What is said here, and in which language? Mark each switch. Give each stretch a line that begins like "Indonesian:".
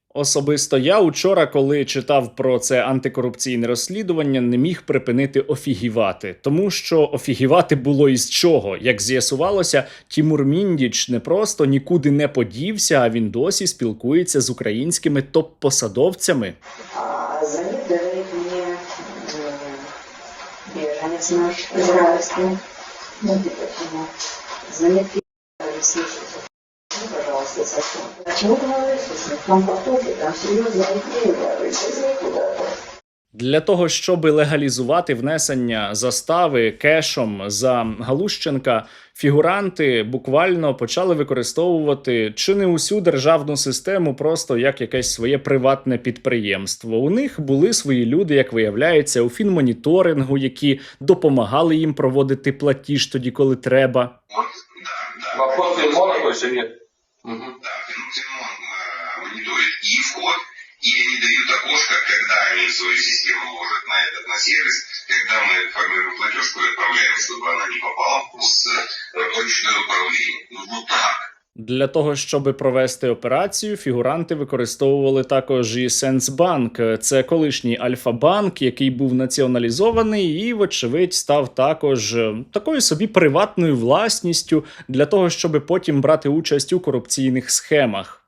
Ukrainian: Особисто я учора, коли читав про це антикорупційне розслідування, не міг припинити офігівати. Тому що офігівати було із чого. Як з'ясувалося, Тімур Міндіч не просто нікуди не подівся, а він досі спілкується з українськими топ-посадовцями.
Russian: Звонит, говорит мне беженец наш израильский. Ну, почему? Звонит, говорит, слушайте, пожалуйста, Саша. А чего ты говоришь, если там потоки, там серьезные идеи, говорит, куда-то.
Ukrainian: Для того, щоб легалізувати внесення застави кешом за Галущенка, фігуранти буквально почали використовувати чи не усю державну систему просто як якесь своє приватне підприємство. У них були свої люди, як виявляється, у фінмоніторингу, які допомагали їм проводити платіж тоді, коли треба.
Russian: Вопрос Финмона, то есть нет? Да, Финмон мониторит и вход, и они дают окошко, когда они свою систему ложат на сервис, когда мы формируем платежку и отправляем, чтобы она не попала в ручное управление. Ну вот так.
Ukrainian: Для того, щоб провести операцію, фігуранти використовували також і Сенсбанк. Це колишній Альфа-банк, який був націоналізований і, вочевидь, став також такою собі приватною власністю для того, щоб потім брати участь у корупційних схемах.